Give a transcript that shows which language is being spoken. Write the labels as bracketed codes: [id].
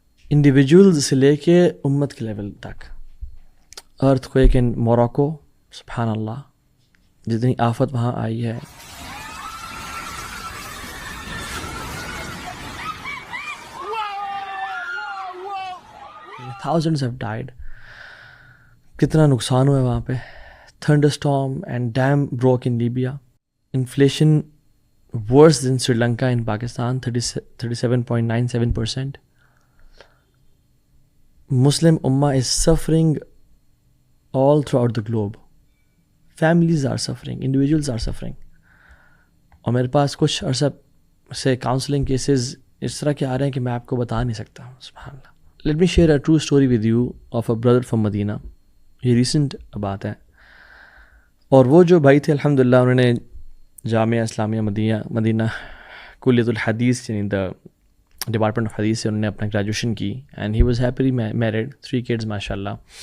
[ur] Individuals سے لے کے امت کے لیول تک۔ [en] earthquake in Morocco, [ur] سبحان اللہ، جتنی آفت وہاں آئی ہے، [en] thousands have died، [ur] کتنا نقصان ہوا ہے وہاں پہ۔ [en] thunderstorm and dam broke in Libya, [ur] inflation [en] worse than Sri Lanka in Pakistan, [ur] 37.97%. [en] Muslim Ummah is suffering all throughout the globe. Families are suffering, individuals are suffering. [ur] اور میرے پاس کچھ عرصہ سے کاؤنسلنگ کیسز اس طرح کے آ رہے ہیں کہ میں آپ کو بتا نہیں سکتا۔ سبحان اللہ۔ [en] Let me share a true story with you of a brother from Medina. [ur] یہ ریسنٹ بات ہے، اور وہ جو بھائی تھے الحمدللہ، انہوں نے جامعہ اسلامیہ مدینہ کلیۃ الحدیث، یعنی [en] the department of حدیث [ur] سے انہوں نے اپنا گریجویشن کی، [en] and he was happily married, [ur] 3 kids ماشاء اللہ۔